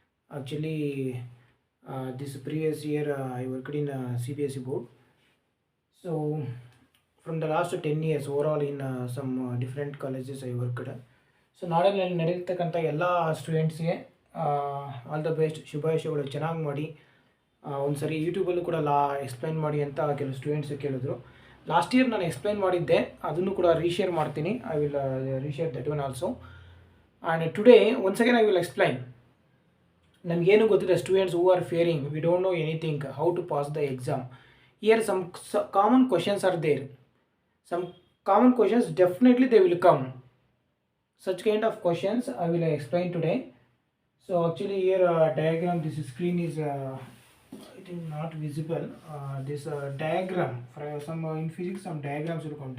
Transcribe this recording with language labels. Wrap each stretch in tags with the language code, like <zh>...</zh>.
<en>Actually this previous year I worked in CBSE board. So from the last 10 years overall in some different colleges I worked.</en> <kn>So ನಾಳೆ ನಡೆಯತಕ್ಕಂಥ ಎಲ್ಲ ಸ್ಟೂಡೆಂಟ್ಸ್ಗೆ all the best, ಶುಭಾಶಯಗಳು. ಚೆನ್ನಾಗಿ ಮಾಡಿ. ಒಂದು ಸರಿ ಯೂಟ್ಯೂಬಲ್ಲೂ ಕೂಡ ಎಕ್ಸ್ಪ್ಲೈನ್ ಮಾಡಿ ಅಂತ ಕೆಲವು ಸ್ಟೂಡೆಂಟ್ಸ್ ಕೇಳಿದ್ರು. ಲಾಸ್ಟ್ ಇಯರ್ ನಾನು ಎಕ್ಸ್ಪ್ಲೈನ್ ಮಾಡಿದ್ದೆ, ಅದನ್ನು ಕೂಡ ರೀಶೇರ್ ಮಾಡ್ತೀನಿ.</kn> <en>I will reshare that one also. And today once again I will explain.</en> <kn>ನಮಗೇನು ಗೊತ್ತಿದೆ,</kn> <en>Students who are fearing, we don't know anything how to pass the exam. Here some common questions are there. Some common questions definitely they will come. Such kind of questions I will explain today. So actually here diagram, this screen is it is not visible. This diagram for some in physics, some diagrams will come.</en>